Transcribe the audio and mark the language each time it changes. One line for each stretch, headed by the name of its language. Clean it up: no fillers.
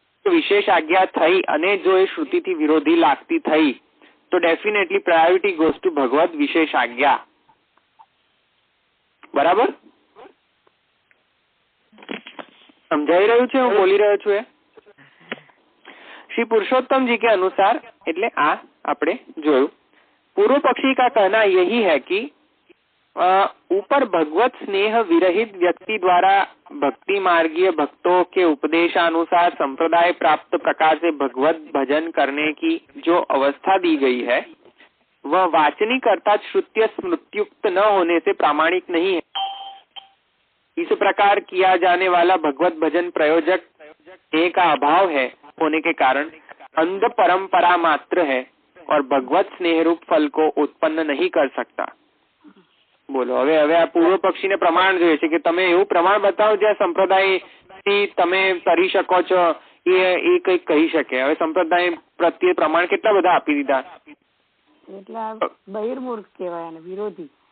Gujarati: વિશેષ આજ્ઞા થઈ અને જો એ શ્રુતિથી વિરોધી લાગતી થઈ તો
English: definitely priority goes to
Gujarati: ભગવત વિશેષ આજ્ઞા. બરાબર સમજાઈ રહ્યું છે? હું બોલી રહ્યો છું એ?
Hindi: श्री पुरुषोत्तम जी के अनुसार
Gujarati: એટલે આ આપણે જોયું.
Hindi: पूर्व पक्षी का कहना यही है कि ऊपर भगवत स्नेह विरहित व्यक्ति द्वारा भक्ति मार्गीय भक्तों के उपदेशानुसार संप्रदाय प्राप्त प्रकार से भगवत भजन करने की जो अवस्था दी गई है वह वाचनिक अर्थात श्रुत्य स्मृत्युक्त न होने से प्रामाणिक नहीं है. इस प्रकार किया जाने वाला भगवत भजन प्रयोजक एक का अभाव है होने के कारण अंध परंपरा मात्र है और भगवत स्नेह रूप फल को उत्पन्न नहीं कर सकता.
Gujarati: બોલો હવે આ પૂર્વ પક્ષીને પ્રમાણ જોઈએ છે કે તમે એવું પ્રમાણ બતાવો જ્યાં સંપ્રદાયથી તમે કરી શકો છો એ કંઈક કહી શકે. હવે સંપ્રદાય પ્રત્યે પ્રમાણ કેટલા બધા આપી દીધા. એટલે બહિર્મુખ કહેવાય અને વિરોધી.